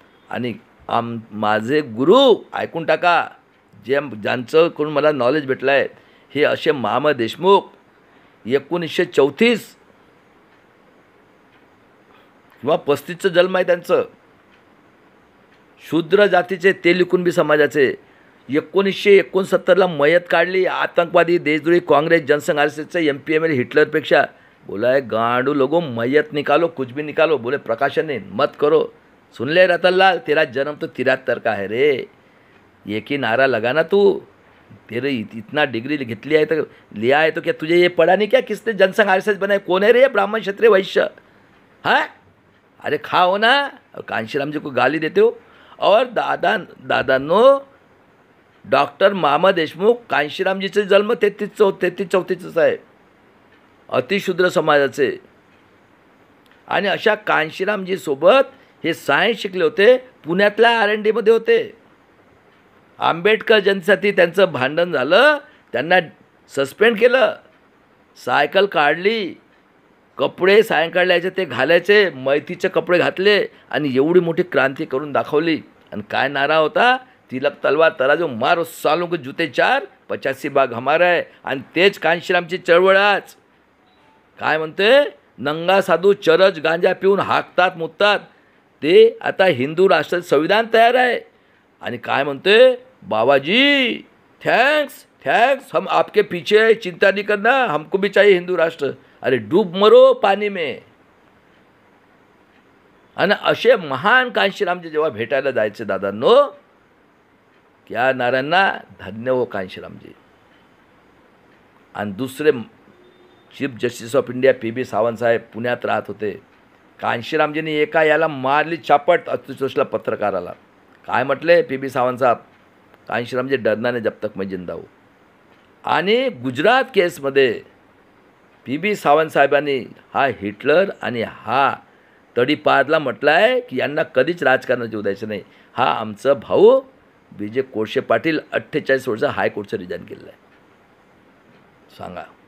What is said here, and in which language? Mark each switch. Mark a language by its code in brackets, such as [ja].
[mr] आणि माझे गुरु ऐकून टाका, ज्यांचं कडून मला नॉलेज भेटलं आहे, हे असे मामा देशमुख 1934 किंवा 35चं जन्म आहे त्यांचं, शूद्र जातीचे, तेली कुणबी समाजाचे. 1969ला मयत काढली. आतंकवादी, देशद्रोही, काँग्रेस, जनसंघ, RSSचं MPML हिटलरपेक्षा. [hi] बोला है गांडू लोगों, मैयत निकालो, कुछ भी निकालो. बोले प्रकाशन नहीं मत करो. सुन ले रतनलाल, तेरा जन्म तो 73 का है रे. एक ही नारा लगाना तू. तेरे इतना डिग्री [mr] घेतली आहे [hi] तो लिया है तो क्या तुझे ये पढ़ा नहीं क्या किसने जनसंघ RSS बनाए? कौन है रे ब्राह्मण क्षत्रिय वैश्य? हाँ, अरे खाओ ना. और कांशीराम जी को गाली देते हो. [mr] और दादांनो, डॉक्टर मामा देशमुख कांशीरामजीचे जन्म 33-34च आहे, अतिशूद्र समाजाचे. आणि अशा कांशीरामजी सोबत हे सायन्स शिकले होते. पुण्यातल्या R&D मध्ये होते. आंबेडकर जयंतीसाठी त्यांचं भांडण झालं, त्यांना सस्पेंड केलं. सायकल काढली, कपडे सायंकाळला यायचे ते घालायचे, मैतीचे कपडे घातले आणि एवढी मोठी क्रांती करून दाखवली. आणि काय नारा होता? [hi] तिलक तलवार तराजू मारो सालों के जूते चार, 85 भाग हमारा है. [mr] आणि तेच कांशीरामची चळवळ आज काय म्हणते? नंगा साधू चरस गांजा पिऊन हाकतात मुततात, ते आता हिंदू राष्ट्र संविधान तयार आहे. आणि काय म्हणते? [hi] बाबाजी थैंक्स, हम आपके पीछे है, चिंता नहीं करना, हमको भी चाहिए हिंदू राष्ट्र. अरे डूब मरो पाणी में. [mr] आणि असे महान कांशीरामजी जेव्हा भेटायला जायचे दादांनो, त्या नारायणांना धन्य हो कांशीरामजी. आणि दुसरे chief justice of India PB Sawant साहेब पुण्यात राहत होते. कांशीरामजींनी एका याला मारली चापट, अतिशोषला पत्रकाराला. काय म्हटले PB सावंत साहेब? [hi] कांशीरामजी डरना नहीं जब तक मैं जिंदा हूँ. [mr] आणि गुजरात केसमध्ये PB सावंत साहेबांनी हा हिटलर आणि हा तडीपारला म्हटलं आहे की यांना कधीच राजकारणात येऊ द्यायचं नाही. हा आमचा भाऊ BJ कोळसे पाटील 48 वर्ष हायकोर्टचं रिजाईन केलेलं आहे. सांगा.